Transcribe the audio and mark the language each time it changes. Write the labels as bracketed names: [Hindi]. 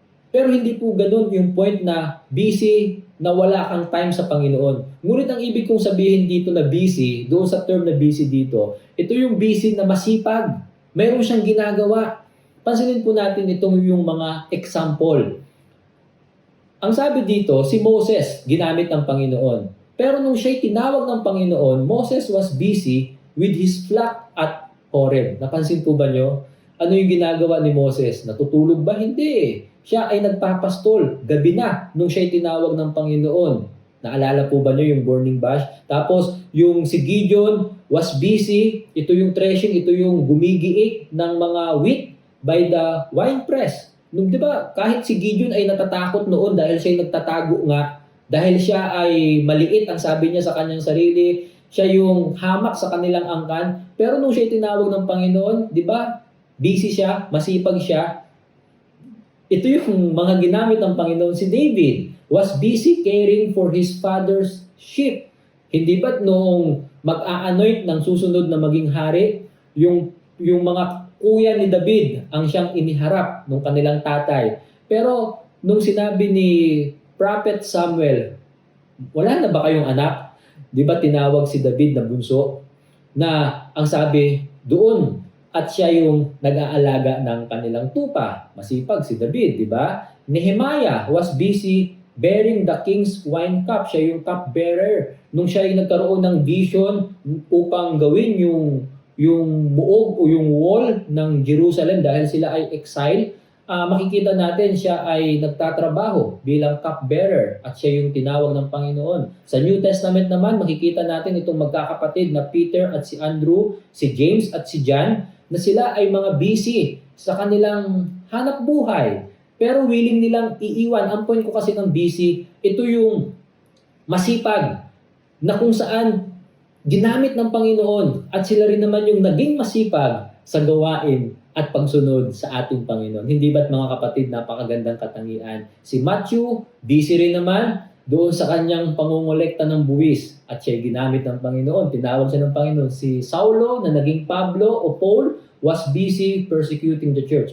[Filipino] Pero hindi po ganun yung point na busy na wala kang time sa Panginoon. Ngunit ang ibig kong sabihin dito na busy, doon sa term na busy dito, ito yung busy na masipag. Meron siyang ginagawa. Pansinin po natin itong yung mga example. Ang sabi dito, si Moses ginamit ng Panginoon. Pero nung siya'y tinawag ng Panginoon, [English] Moses was busy with his flock at Horeb. [Filipino] Napansin po ba nyo? Ano yung ginagawa ni Moses? Natutulog ba? Hindi. Siya ay nagpapastol. Gabi na nung siya'y tinawag ng Panginoon. Naalala po ba nyo yung burning bush? Tapos yung si Gideon [English] was busy. [Filipino] Ito yung threshing, ito yung gumigiik ng mga wheat [English] by the winepress. [Filipino] Nung, di ba, kahit si Gideon ay natatakot noon dahil siya ay nagtatago nga, dahil siya ay maliit, ang sabi niya sa kanyang sarili, siya yung hamak sa kanilang angkan. Pero nung siya ay tinawag ng Panginoon, di ba, busy siya, masipag siya. Ito yung mga ginamit ng Panginoon. [English] Si David was busy caring for his father's sheep. [Filipino] Hindi ba't noong mag-a-anoint ng susunod na maging hari, yung mga kuya ni David ang siyang iniharap ng kanilang tatay. Pero nung sinabi ni Prophet Samuel, wala na ba kayong anak? Di ba tinawag si David na bunso? Na ang sabi, doon at siya yung nag-aalaga ng kanilang tupa. Masipag si David, di ba? [English] Nehemiah was busy bearing the king's wine cup. [Filipino] Siya yung cup bearer. Nung siya ay nagkaroon ng vision upang gawin yung muog o yung wall ng Jerusalem dahil sila ay exile, makikita natin siya ay nagtatrabaho bilang cupbearer at siya yung tinawag ng Panginoon. Sa New Testament naman, makikita natin itong magkakapatid na Peter at si Andrew, si James at si John, na sila ay mga busy sa kanilang hanap buhay. Pero willing nilang iiwan. Ang point ko kasi ng busy, ito yung masipag na kung saan ginamit ng Panginoon at sila rin naman yung naging masipag sa gawain at pagsunod sa ating Panginoon. Hindi ba't mga kapatid, napakagandang katangian? Si Matthew, busy rin naman doon sa kanyang pangongolekta ng buwis at siya ginamit ng Panginoon. Tinawag siya ng Panginoon. [English] Si Saulo na naging Pablo o Paul was busy persecuting the church.